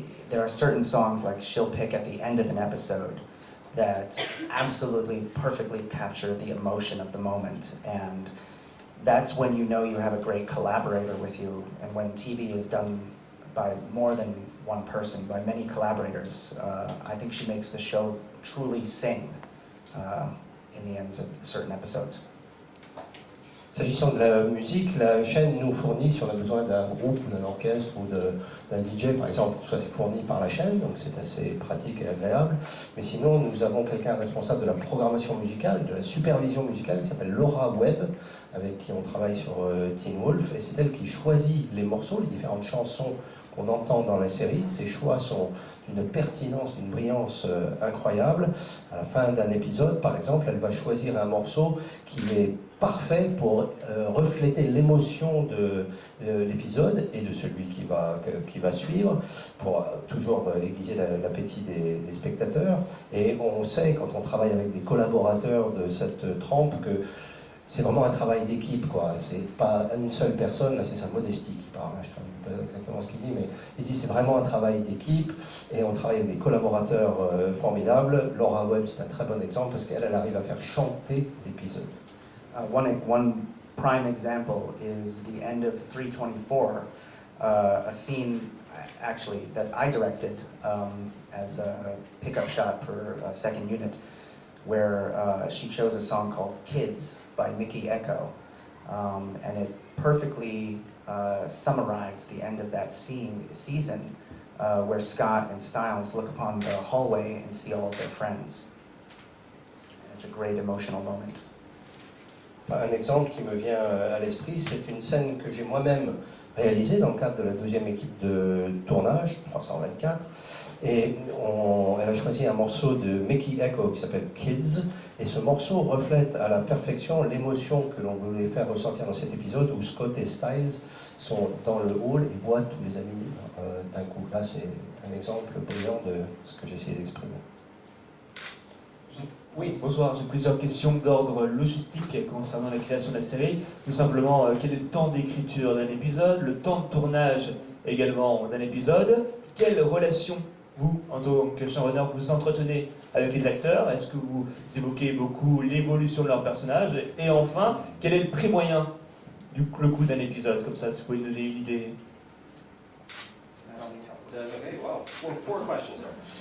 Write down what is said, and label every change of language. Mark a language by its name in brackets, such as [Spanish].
[English] There are certain songs like she'll pick at the end of an episode that absolutely perfectly capture the emotion of the moment, and that's when you know you have a great collaborator with you. And when TV is done by more than one person, by many collaborators, I think she makes the show truly sing in the ends of certain episodes. [French] S'agissant de la musique, la chaîne nous fournit, si on a besoin d'un groupe, d'un orchestre ou d'un DJ par exemple, tout ça c'est fourni par la chaîne, donc c'est assez pratique et agréable. Mais sinon, nous avons quelqu'un responsable de la programmation musicale, de la supervision musicale, qui s'appelle Laura Webb, avec qui on travaille sur Teen Wolf, et c'est elle qui choisit les morceaux, les différentes chansons qu'on entend dans la série. Ces choix sont d'une pertinence, d'une brillance incroyable. À la fin d'un épisode, par exemple, elle va choisir un morceau qui est parfait pour refléter l'émotion de l'épisode et de celui qui va suivre, pour toujours aiguiser l'appétit des spectateurs. Et on sait, quand on travaille avec des collaborateurs de cette trempe, que c'est vraiment un travail d'équipe, quoi. C'est pas une seule personne, là c'est sa modestie qui parle. Je exactement ce qu'il dit, mais il dit c'est vraiment un travail d'équipe et on travaille avec des collaborateurs formidables. Laura Webb, c'est un très bon exemple parce qu'elle arrive à faire chanter l'épisode. [English] One prime example is the end of 324, a scene actually that I directed as a pickup shot for a second unit, where she chose a song called Kids by Mickey Echo, and it perfectly summarized the end of that season where Scott and Stiles look upon the hallway and see all of their friends. And it's a great emotional moment. [French] Un exemple qui me vient à l'esprit, c'est une scène que j'ai moi-même réalisée dans le cadre de la 12e équipe de tournage, 324. Et elle a choisi un morceau de Mickey Echo qui s'appelle Kids. Et ce morceau reflète à la perfection l'émotion que l'on voulait faire ressortir dans cet épisode où Scott et Stiles sont dans le hall et voient tous les amis d'un coup. Là, c'est un exemple brillant de ce que j'ai essayé d'exprimer. Oui, bonsoir. J'ai plusieurs questions d'ordre logistique concernant la création de la série. Tout simplement, quel est le temps d'écriture d'un épisode, le temps de tournage également d'un épisode, quelle relation vous, en tant que showrunner, vous entretenez avec les acteurs, est-ce que vous évoquez beaucoup l'évolution de leur personnage, et enfin, quel est le prix moyen le coût d'un épisode, comme ça, si vous pouvez nous donner une idée. [English] Okay, well, four questions there.